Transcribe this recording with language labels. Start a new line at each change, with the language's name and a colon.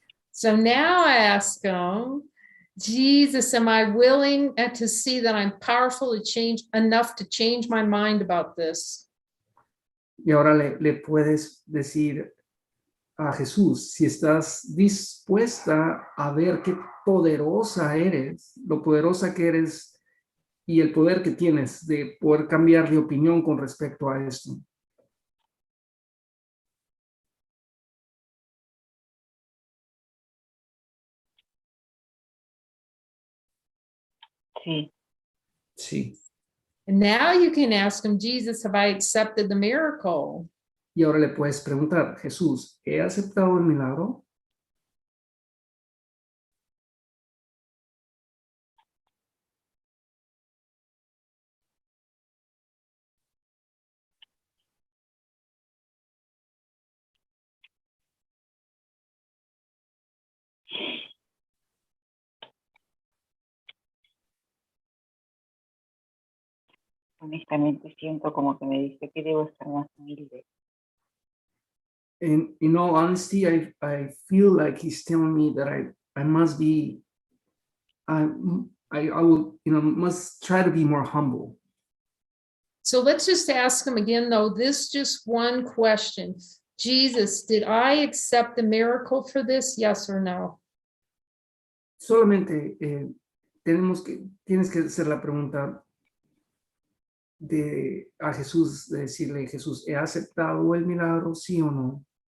English: So now I ask him, Jesus, am I willing to see that I'm powerful to change enough to change my mind about this?
Spanish: Y ahora le puedes decir a Jesús, si estás dispuesta a ver qué poderosa eres, lo poderosa que eres y el poder que tienes de poder cambiar de opinión con respecto a esto. Sí, Sí.
English: And now you can ask him, Jesus, have I accepted the miracle?
Spanish: Y ahora le puedes preguntar, Jesús, ¿he aceptado el milagro? honestamente siento como que me dice que debo estar más humilde.
English: In all honesty, I feel like he's telling me that I must be, I will, must try to be more humble. So let's just ask him again, though, this just one question. Jesus, did I accept the miracle for this? Yes or no?
Spanish: Solamente tienes que hacer la pregunta a Jesús, de decirle, Jesús, ¿he aceptado el milagro, sí o no?